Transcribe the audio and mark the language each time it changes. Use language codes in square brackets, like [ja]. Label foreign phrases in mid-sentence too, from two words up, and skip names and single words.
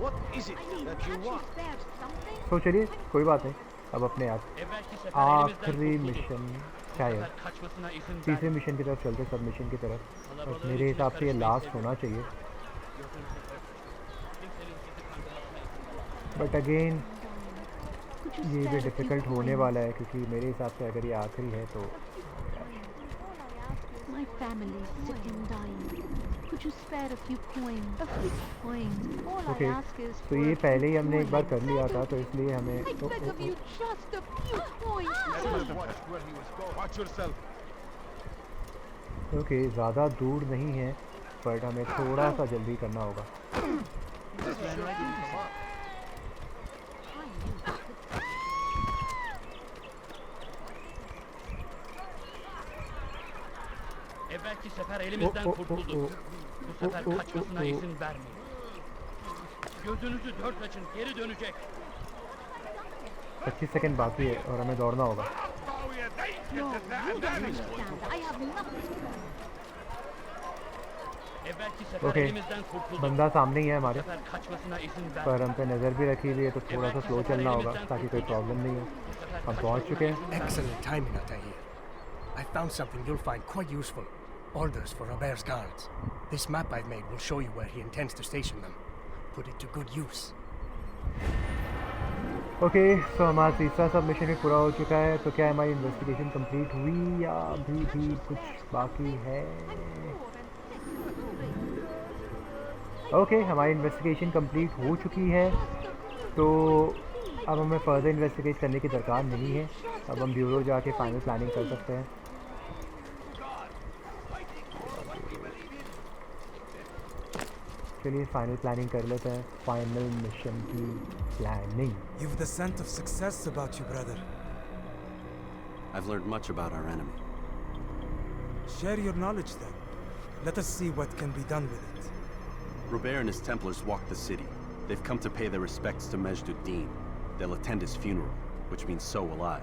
[hi] तो चलिए कोई बात नहीं, अब अपने आखिरी मिशन शायद तीसरे मिशन की तरफ चलते, सब मिशन की तरफ। और मेरे हिसाब से ये लास्ट होना चाहिए, [en] but again [hi] ये भी डिफ़िकल्ट होने वाला है, क्योंकि मेरे हिसाब से अगर ये आखिरी है तो [en] My family is sick and dying. Could you spare a few coins? A few coins. All [hi] ओके, [en] I ask is [hi] तो [en] for [hi] ये [en] a [hi] पहले ही [en] few [hi] हमने एक बार [en] coins. [hi] कर लिया था, तो इसलिए हमें [en] I beg of you, just a few coins. Watch yourself. [hi] ओके, ज़्यादा दूर नहीं है, बट हमें थोड़ा सा जल्दी करना होगा। [tr] Evvelki sefer elimizden kurtulduk. Bu sefer kaçmasına izin vermeyin. Gözünüzü dört açın, geri dönecek. [hi] 25 सेकंड बाकी है और हमें दौड़ना होगा। [en] No, you don't understand. I have nothing. [tr] Evvelki sefer [hi] ओके, [tr] elimizden kurtulduk. [hi] बंदा सामने ही है [tr] Bu [hi] हमारे, [tr] sefer kaçmasına izin [hi] पर [tr] vermeyin. [hi] हम पे नज़र भी रखी हुई है, तो थोड़ा सा स्लो चलना होगा ताकि कोई प्रॉब्लम नहीं हो। हम पहुंच चुके हैं। [en] Excellent timing, Altair. I found something you'll find quite useful. Orders for Robert's guards. This map I've made will show you where he intends to station them. Put it to good use. okay, so [hi] हमारा तीसरा सबमिशन भी पूरा हो चुका है, तो क्या हमारी [en] investigation complete [hi] हुई या अभी भी कुछ बाकी है? ओके, हमारी [en] investigation complete [hi] हो चुकी है, तो अब हमें फर्दर इन्वेस्टिगेट करने की दरकार नहीं है। अब हम ब्यूरो जाके [en] final planning [hi] कर सकते हैं। चलिए [en] final planning [hi] कर लेते हैं, [en] final mission [hi] की प्लानिंग। [en] You've the scent of success about you, brother. I've learned much about our enemy. Share your knowledge then. Let us see what can be done with it. Robert and his Templars walk the city. They've come to pay their respects to Majd-ud-Din. They'll attend his funeral, which means so will I.